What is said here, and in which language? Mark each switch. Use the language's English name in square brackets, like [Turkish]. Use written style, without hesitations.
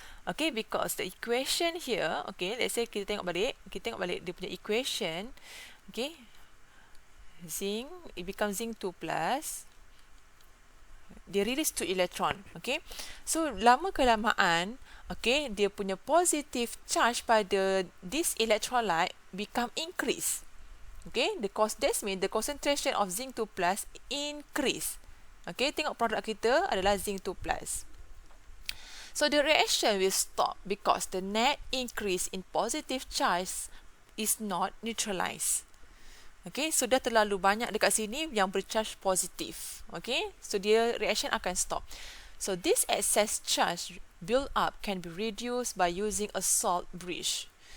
[English] Okay, because the equation here, okay, let's say [Malay] kita tengok balik dia punya [English] equation, okay, zinc, it becomes zinc 2 plus, dia release 2 electron, okay. So [Malay] lama kelamaan, [English] okay, [Malay] dia punya [English] positive charge pada this electrolyte become increase. Okay, that means the concentration of zinc 2 plus increase. [Malay] Okay, tengok produk kita adalah zinc 2 plus. [English] So the reaction will stop because the net increase in positive charge is not neutralized. [Malay] Okay, so dah terlalu banyak dekat sini yang bercharge positif. [English] Okay, so [Malay] dia reaction akan stop. [English] So this excess charge build up can be reduced by using a salt bridge.